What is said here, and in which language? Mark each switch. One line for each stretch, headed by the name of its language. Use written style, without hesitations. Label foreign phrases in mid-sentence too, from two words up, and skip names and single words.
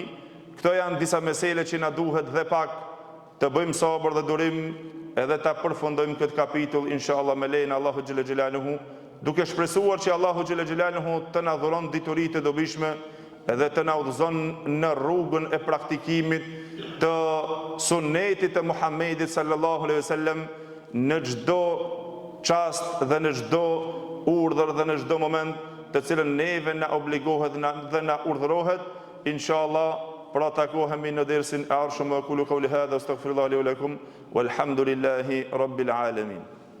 Albanian: Këto janë disa mesele që na duhet dhe pak të bëjmë sabër dhe durim edhe ta përfundojmë këtë kapitull inshallah me lejen e Allahu
Arabic: جل جلاله,
Albanian: duke shpresuar që Allahu
Arabic: جل جلاله
Albanian: të na dhuron dituritë e dobishme edhe të na udhëzon në rrugën e praktikimit të sunetit të Muhammedit
Arabic: صلى الله عليه وسلم
Albanian: në çdo çast dhe në çdo urdhër dhe në çdo moment të cilën neve na obligohet dhe na urdhërohet. Inshallah, pra takohemi në dersin e ardhshëm.
Arabic: أقول قولي هذا أستغفر الله لي ولكم والحمد لله رب العالمين.